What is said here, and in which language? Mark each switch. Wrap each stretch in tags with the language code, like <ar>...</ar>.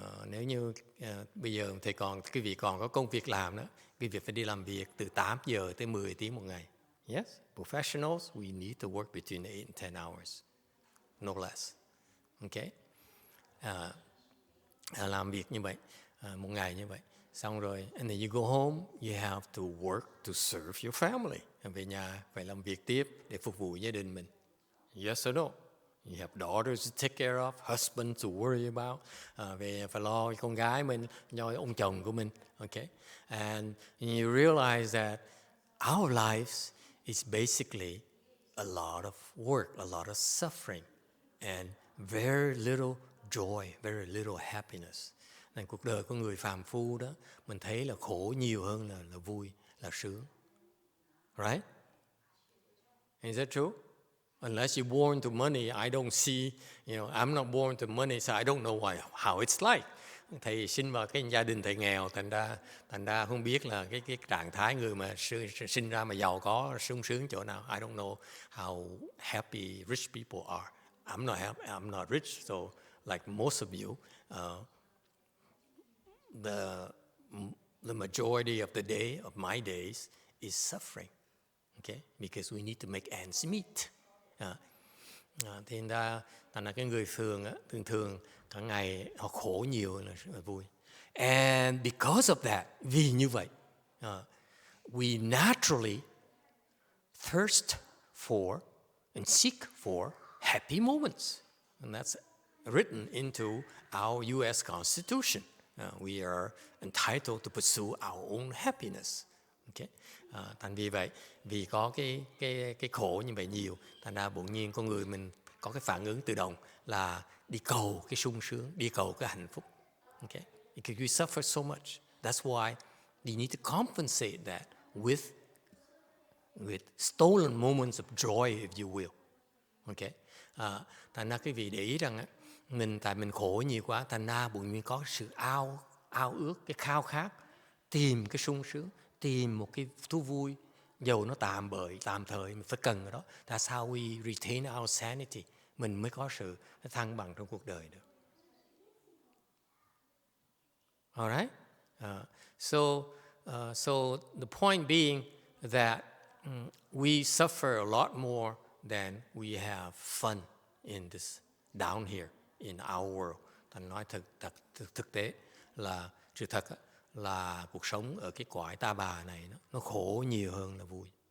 <vi>Nếu như bây giờ thì quý vị còn có công việc làm đó, quý vị phải đi làm việc từ 8 giờ tới 10 tiếng một ngày.</vi> <en>Yes, professionals, we need to work between 8 and 10 hours, no less. Okay?</en> <vi>Làm việc như vậy, một ngày như vậy. Xong rồi,</vi> <en>and then you go home, you have to work to serve your family.</en> <vi>Về nhà phải làm việc tiếp để phục vụ gia đình mình.</vi> <en>Yes or no? You have daughters to take care of, husband to worry about.</en> <vi>Về phải lo cho con gái mình, cho ông chồng của mình.</vi> <en>Okay? And you realize that our lives is basically a lot of work, a lot of suffering, and very little joy, very little happiness.</en> <vi>Nên cuộc đời của người phàm phu đó, mình thấy là khổ nhiều hơn là vui, là sướng.</vi> <en>Right? Is that true? Unless you're born to money, I don't see, I'm not born to money, so I don't know how it's like.</en> <vi>Thầy sinh vào cái gia đình thầy nghèo, thành ra không biết là cái trạng thái người mà sinh ra mà giàu có sung sướng chỗ nào.</vi> <en>I don't know how happy rich people are. I'm not rich, so like most of you, the majority of the day of my days is suffering. Okay, because we need to make ends meet.</en> <vi>Thì thành ra cái người thường cả ngày họ khổ nhiều là vui.</vi> <en>And because of that,</en> <vi>vì như vậy,</vi> <en>we naturally thirst for and seek for happy moments. And that's written into our U.S. Constitution. We are entitled to pursue our own happiness. Okay?</en> <vi>Thành vì vậy, vì có cái khổ như vậy nhiều, thành ra bỗng nhiên con người mình có cái phản ứng tự động là đi cầu cái sung sướng, đi cầu cái hạnh phúc.</vi> <en>Okay? Because we suffer so much. That's why you need to compensate that with stolen moments of joy, if you will. Okay.</en> <vi>Thành ra quý vị để ý rằng tại mình khổ nhiều quá, thành ra bụng mình có sự ao ước, cái khao khát tìm cái sung sướng, tìm một cái thú vui, dầu nó tạm thời, mình phải cần cái đó.</vi> <en>That's how we retain our sanity.</en> <vi>Mình mới có sự thăng bằng trong cuộc đời được.</vi> <en>Alright? So the point being that we suffer a lot more than we have fun in this down here in our world.</en> <vi>Thành nói thực tế là sự thật là cuộc sống ở cái cõi ta bà này nó khổ nhiều hơn là vui.</vi>